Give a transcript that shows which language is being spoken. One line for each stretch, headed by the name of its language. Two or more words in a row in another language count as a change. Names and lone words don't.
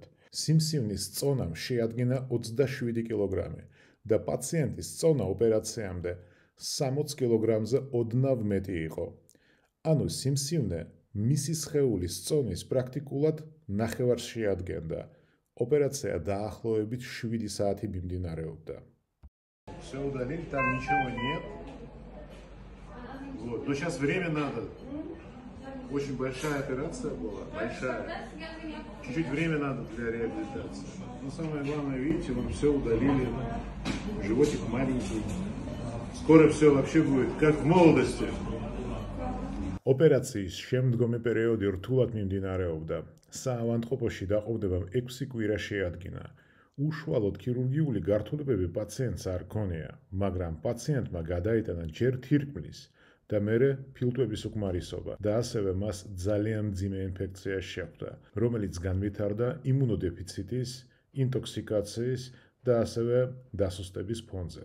Georgian: სიმსივნის წონამ შეადგინა 27 კილოგრამი და პაციენტის წონა ოპერაციამდე 60 კილოგრამზე ოდნავ მეტი იყო. ანუ სიმსივნე მისი სხეულის წონის პრაქტიკულად ნახევარს შეადგენდა. Операция დაახლოებით 7 საათი მიმდინარეობდა.
Russian: Все удалили, там ничего нет. Вот. Но сейчас время надо. Очень большая операция была, большая. Чуть-чуть время надо для реабилитации. Но самое главное, видите, вон все удалили. Животик маленький. Скоро все вообще будет, как в молодости.
Georgian: ოპერაციის შემდგომი პერიოდი რთულად მიმდინარეობდა. საავადმყოფოში დაყრდნებამ 6 კვირა შეადგინა. უშუალოდ ქირურგიული გართულებები პაციენტს არ ქონია, მაგრამ პაციენტმა გადაიტანა ჯერ თირკმლის და მერე ფილტვების უკმარისობა და ასევე მას ძალიან მძიმე ინფექცია შეხვდა, რომელიც განვითარდა იმუნოდეფიციტის, ინტოქსიკაციის და ასევე დასუსტების ფონზე.